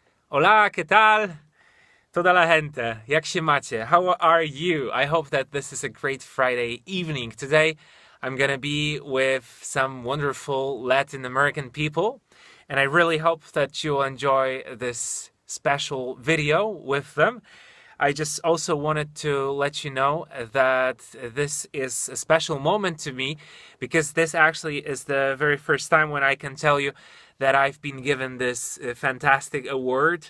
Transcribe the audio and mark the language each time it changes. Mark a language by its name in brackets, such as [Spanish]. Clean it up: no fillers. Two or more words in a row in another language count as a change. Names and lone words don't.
[Spanish] Hola, ¿qué tal? Toda la gente, [Polish] jak się macie? [English] How are you? I hope that this is a great Friday evening. Today, I'm gonna be with some wonderful Latin American people, and I really hope that you'll enjoy this special video with them. I just also wanted to let you know that this is a special moment to me because this actually is the very first time when I can tell you that I've been given this fantastic award.